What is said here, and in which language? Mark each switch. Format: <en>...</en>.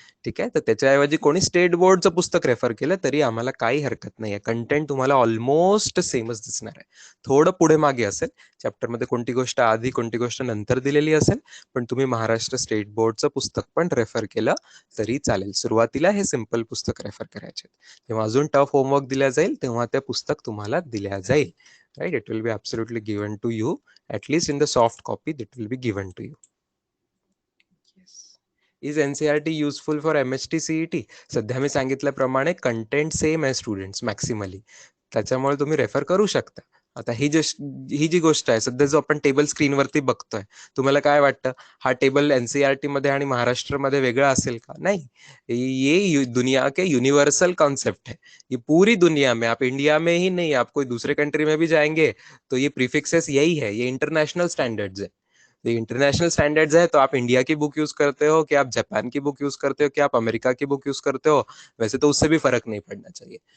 <mr>ठीक आहे, तर त्याच्याऐवजी कोणी स्टेट बोर्डचं पुस्तक रेफर केलं तरी आम्हाला काही हरकत नाहीये, कंटेंट तुम्हाला ऑलमोस्ट सेमच दिसणार आहे, थोडं पुढे मागे असेल, चॅप्टरमध्ये कोणती गोष्ट आधी कोणती गोष्ट नंतर दिलेली असेल, पण तुम्ही महाराष्ट्र स्टेट बोर्डचं पुस्तक पण रेफर केलं तरी चालेल। सुरुवातीला हे सिंपल पुस्तक रेफर करायचे, जेव्हा अजून टफ होमवर्क दिल्या जाईल तेव्हा ते पुस्तक तुम्हाला दिल्या जाईल।</mr> <en>Right, it will be absolutely given to you, at least in the soft copy that will be given to you. Yes. Is NCERT useful for MHT CET?</en> <mr>सध्या मी सांगितल्याप्रमाणे कंटेंट सेम आहे स्टुडंट्स मॅक्सिमली, त्याच्यामुळे तुम्ही रेफर करू शकता। आता ही जी गोष्ट आहे, सध्या जो आपण टेबल स्क्रीनवरती बघतोय, तुम्हाला काय वाटतं, हा टेबल एनसीईआरटी मध्ये आणि महाराष्ट्र मध्ये वेगळा असेल का?</mr> <hi>नहीं, ये दुनिया के यूनिवर्सल कॉन्सेप्ट है, ये पूरी दुनिया में, आप इंडिया में ही नहीं, आप कोई दूसरे कंट्री में भी जाएंगे तो ये प्रीफिक्सेस यही है, ये इंटरनेशनल स्टैंडर्ड्स है। ये इंटरनेशनल स्टैंडर्ड्स है, तो आप इंडिया की बुक यूज करते हो कि आप जापान की बुक यूज करते हो कि आप अमेरिका की बुक यूज करते हो, वैसे तो उससे भी फर्क नहीं पड़ना चाहिए।</hi>